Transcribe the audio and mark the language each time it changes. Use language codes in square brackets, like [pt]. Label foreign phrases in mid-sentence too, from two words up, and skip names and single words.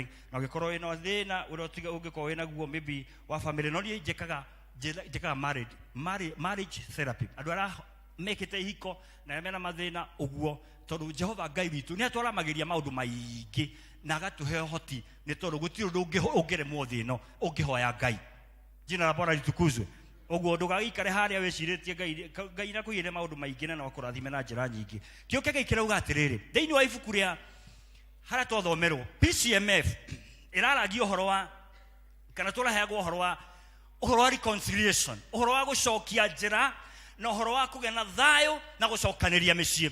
[ki] Na ũngĩkorwo wĩna thĩna ũrĩa ũngĩkorwo wĩna guo maybe wa family, no niĩ njĩkaga [en] marriage therapy, [ki] andũ arĩa mekĩte ihiko na mena mathĩna ũguo, tondũ Jehova Ngai witũ nĩ atwaramagĩria maũndũ maingĩ na agatũhe ũhoti, nĩ tondũ gũtirĩ ũndũ ũngĩremwo thĩ ĩno ũngĩhoya Ngai. [sw] Jina la Bwana litukuzwe. [ki] Ũguo ndũgagĩikare harĩa wĩcirĩtie Ngai na kũiyĩre maũndũ maingĩ na no kũrathime na njĩra nyingĩ. Kĩoke gĩkĩra uga atĩrĩrĩ, thĩinĩ wa ibuku rĩa harĩa twathomerwo PCMF ĩraragia ũhoro wa kana tũraheagwo ũhoro wa reconciliation, ũhoro wa gũcokia njĩra na ũhoro wa kũgĩa na thayũ na gũcokanĩria mĩciĩ.